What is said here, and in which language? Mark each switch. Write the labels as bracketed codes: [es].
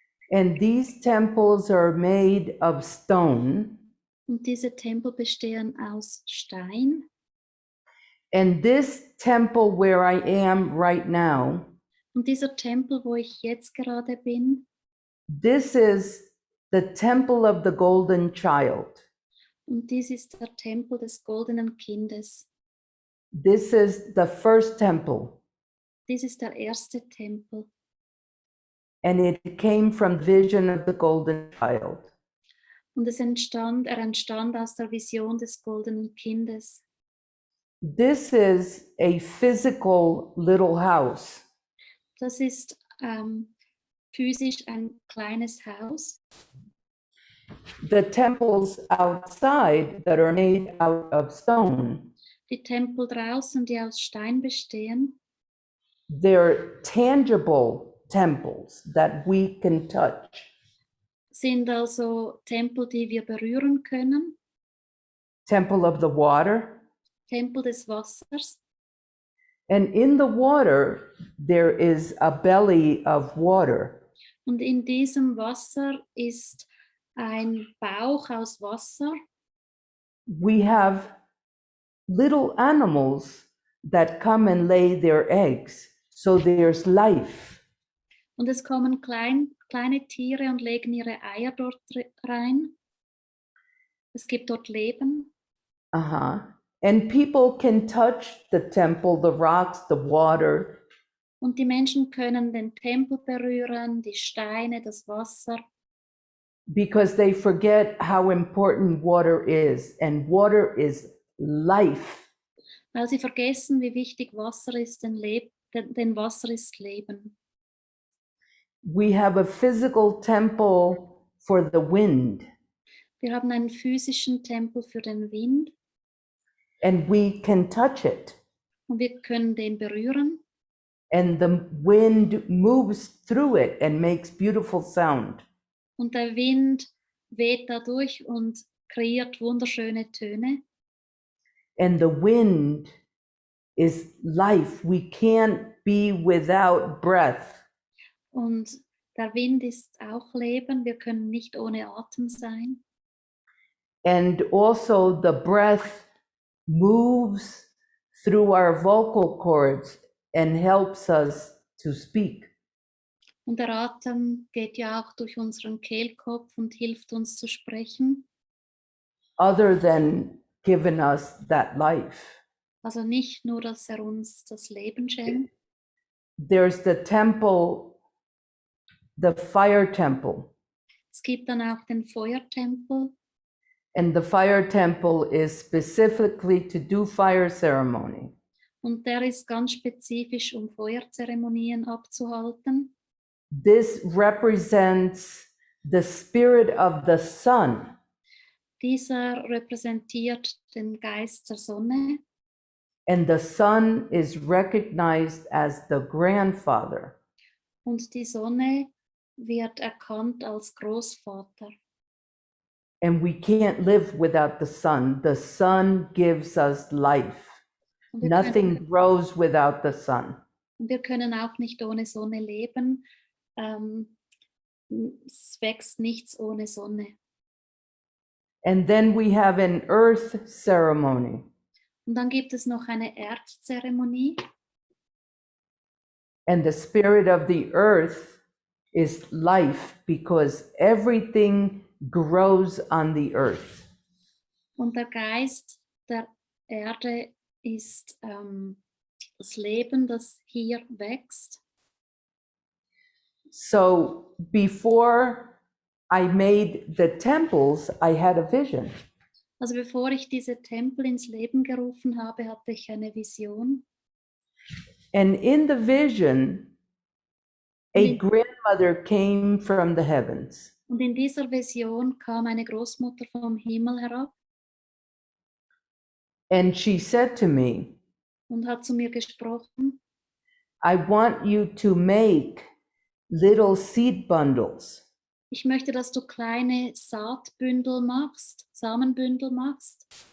[en] And these temples are made of stone. [de] Und diese Tempel bestehen aus Stein. [en] And this temple where I am right now, [de] Und dieser Tempel, wo ich jetzt gerade bin, [en] this is the temple of the golden child. [de] und dies ist der Tempel des goldenen Kindes. [en] This is the first temple. [de] Dies ist der erste Tempel. [en] And it came from vision of the golden child. [de] Und er entstand aus der Vision des goldenen Kindes. [en] This is a physical little house. [de] Das ist physisch ein kleines Haus. [en] The temples outside that are made out of stone, [de] Die Tempel draußen, die aus Stein bestehen, [en] they're tangible temples that we can touch. [de] sind also Tempel, die wir berühren können. [en] Temple of the water. [de] Tempel des Wassers. [en] And in the water, there is a belly of water. [de] Und in diesem Wasser ist ein Bauch aus Wasser. [en] We have little animals that come and lay their eggs. So there's life. [de] Und es kommen kleine Tiere und legen ihre Eier dort rein. Es gibt dort Leben. [en] And people can touch the temple, the rocks, the water. [de] Und die Menschen können den Tempel berühren, die Steine, das Wasser. [en] Because they forget how important water is. And water is life. [de] Weil sie vergessen, wie wichtig Wasser ist, denn Wasser ist Leben. [en] We have a physical temple for the wind. [de] Wir haben einen physischen Tempel für den Wind. [en] And we can touch it. [de] Und wir können den berühren. [en] And the wind moves through it and makes beautiful sound. [de] Und der Wind weht dadurch und kreiert wunderschöne Töne. [en] And the wind is life. We can't be without breath. [de] Und der Wind ist auch Leben. Wir können nicht ohne Atem sein. [en] And also the breath moves through our vocal cords and helps us to speak. [de] Und der Atem geht ja auch durch unseren Kehlkopf und hilft uns zu sprechen. [en] Other than giving us that life. [de] Also nicht nur, dass uns das Leben schenkt. [en] There's the temple, the fire temple. [de] Es gibt dann auch den Feuertempel. [en] And the fire temple is specifically to do fire ceremony. [de] Und der ist ganz spezifisch, um Feuerzeremonien abzuhalten. [en] This represents the spirit of the sun. [de] Dieser repräsentiert den Geist der Sonne. [en] And the sun is recognized as the grandfather. [de] Und die Sonne wird erkannt als Großvater. [en] And we can't live without the sun. The sun gives us life. [de] Und [en] Nothing grows without the sun. [de] wir können auch nicht ohne Sonne leben. Es wächst nichts ohne Sonne. [en] And then we have an earth ceremony. [de] Und dann gibt es noch eine Erdzeremonie. [en] And the spirit of the earth is life because everything grows on the earth. [de] Und der Geist der Erde ist das Leben, das hier wächst. [en] So before I made the temples, I had a vision. [de] Also bevor ich diese Tempel ins Leben gerufen habe, hatte ich eine Vision. [en] And in the vision, a grandmother came from the heavens. [de] Und in dieser Vision kam eine Großmutter vom Himmel herab [en] And she said to me, [de] und hat zu mir gesprochen. [en] I want you to make little seed bundles. [de] Ich möchte, dass du kleine Saatbündel machst, Samenbündel machst.